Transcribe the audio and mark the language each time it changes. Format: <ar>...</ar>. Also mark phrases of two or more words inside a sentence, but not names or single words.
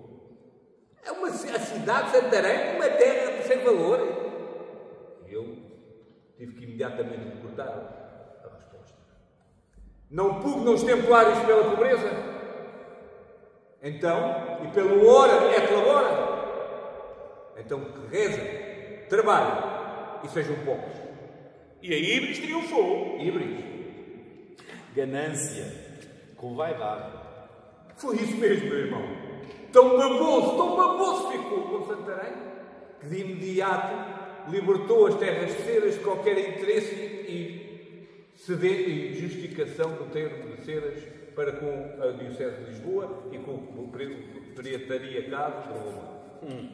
<pt>É a cidade de Santarém, uma terra sem valor. E eu tive que imediatamente cortar a resposta. Não pugnam os templários pela pobreza? Então, e pelo</pt> <la>ora et labora?</la> <pt>Então que rezem, trabalhem e sejam poucos. E a Íbris triunfou. Íbris? Ganância, com vaidade. Foi isso mesmo, meu irmão. Tão baboso ficou com Santarém, que de imediato libertou as terras de Ceras de qualquer interesse e justificação do termo de Ceras para com a Diocese de Lisboa e com o Patriarcado de Roma.</pt>